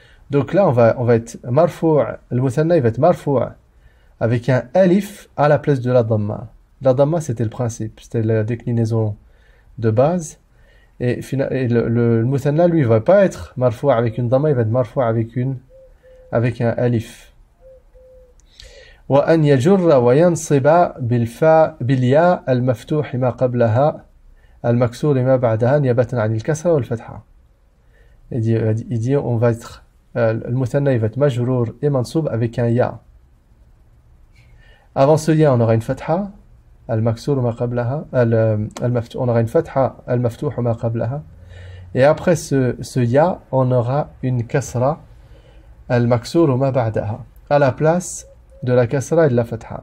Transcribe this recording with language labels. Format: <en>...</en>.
<fr>Donc là, on va être marfou', le musanna il va être marfou' avec un alif à la place de la dhamma. La dhamma c'était le principe, c'était la déclinaison de base. Et le musanna lui il va pas être marfou' avec une dhamma, il va être marfou' avec un alif.</fr> <ar>وأن يجر وينصب بالياء المفتوح ما قبلها المكسور ما بعدها نيابة عن الكسرة والفتحة.</ar> <fr>Il dit on va être le musanna il va être majrour et mansoub avec un ya. Avant ce ya on aura une fatha</fr> <ar>المكسور ما قبلها</ar> <fr>on aura une fatha</fr> <ar>المفتوح ما قبلها</ar> <fr>et après ce ya on aura une kasra</fr> <ar>المكسور ما بعدها</ar> <fr>à la place de la kasra et de la fatha.</fr>